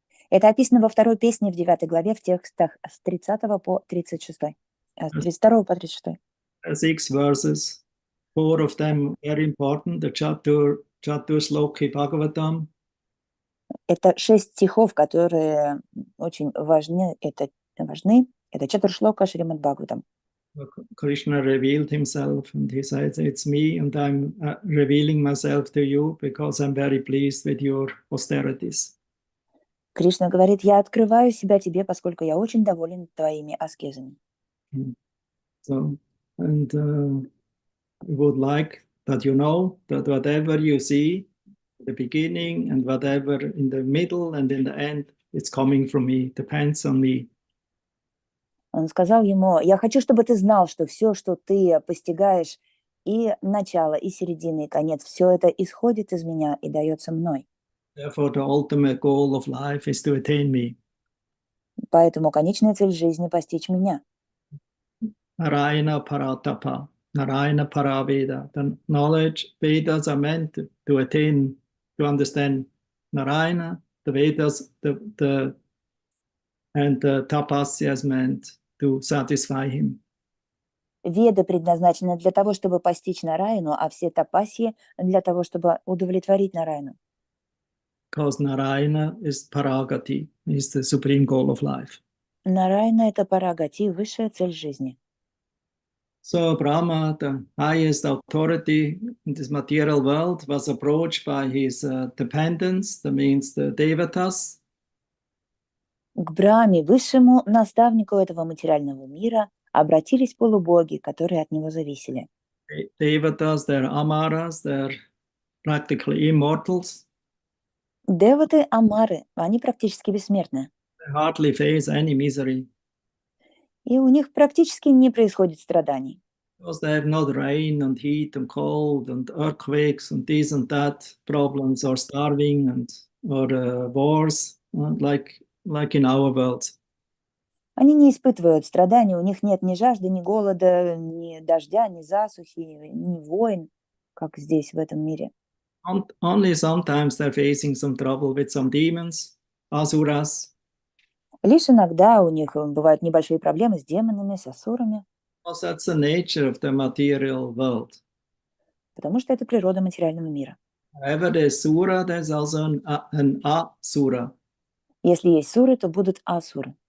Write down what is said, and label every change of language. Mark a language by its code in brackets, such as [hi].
[ru] Это описано во второй песне в 9 главе в текстах с 30 по 36. С 32 по 36. [en] 6 verses, 4 of them very important, the Chatur-Shloki Bhagavatam. [ru] Это 6 стихов, которые очень важны. Это Чатуршлока Шримад Бхагаватам. [en] Krishna revealed himself and he says, it's me and I'm revealing myself to you because I'm very pleased with your austerities. [ru] Кришна говорит, я открываю себя тебе, поскольку я очень доволен твоими аскезами. [en] So, and would like that you know that whatever you see, the beginning and whatever in the middle and in the end, it's coming from me, depends on me. [ru] Он сказал ему, я хочу, чтобы ты знал, что все, что ты постигаешь, и начало, и середина, и конец, все это исходит из меня и дается мной. [en] Therefore, the ultimate goal of life is to attain me. [ru] Поэтому конечная цель жизни – постичь меня. [sa] Narayana Paratapa, Narayana Paraveda. [en] The knowledge, Vedas are meant to attain, to understand Narayana. The Vedas, and the Tapasya is meant to satisfy him. [ru] Веды предназначены для того, чтобы постичь Нараяну, а все тапасьи для того, чтобы удовлетворить Нараяну. [en] Because Narayana is Paragati, is the supreme goal of life. [ru] Нараяна – это парагати, высшая цель жизни. [en] So Brahma, the highest authority in this material world, was approached by his dependents, that means the Devatas. [ru] К Брахме, высшему наставнику этого материального мира, обратились полубоги, которые от него зависели. [en] Devatas, they're Amaras, they're practically immortals. [ru] Деваты – амары, они практически бессмертны. [en] They hardly face any misery. [ru] И у них практически не происходит страданий. [en] Because they have not rain and heat and cold and earthquakes and this and that problems or starving or wars like in our world. [ru] Они не испытывают страданий, у них нет ни жажды, ни голода, ни дождя, ни засухи, ни войн, как здесь, в этом мире. [en] Only sometimes they're facing some trouble with some demons, asuras. [ru] Лишь иногда у них бывают небольшие проблемы с демонами, с асурами, [en] Because that's the nature of the material world. [ru] потому что это природа материального мира. [en] Wherever there's sura, there's also an asura. [ru] Если есть суры, то будут асуры.